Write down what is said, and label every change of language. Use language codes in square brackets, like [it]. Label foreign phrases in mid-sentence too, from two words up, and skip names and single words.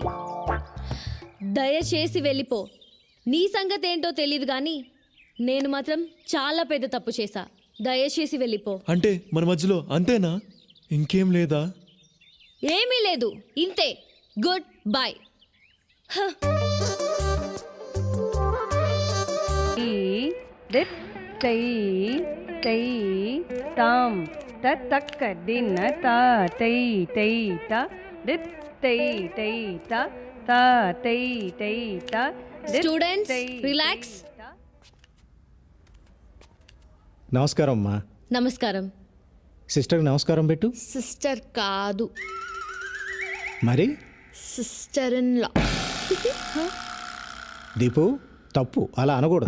[te] దయచేసి వెళ్ళిపో. నీ సంగతి ఏంటో తెలియదు కానీ నేను మాత్రం చాలా పెద్ద తప్పు చేశా. దయచేసి వెళ్ళిపో. అంటే మన మధ్యలో అంతేనా? ఇంకేం లేదా? ఏమీ లేదు, ఇంతే. [en] good bye. दित तै तै ताम तक दिन ता तै तै ता दित तै तै ता ता तै तै ता students relax. [te] నమస్కారం అమ్మా. నమస్కారం. సిస్టర్కి నమస్కారం పెట్టు. సిస్టర్ కాదు, మరి [en] sister in law. [te] దీపు, తప్పు అలా అనకూడదు.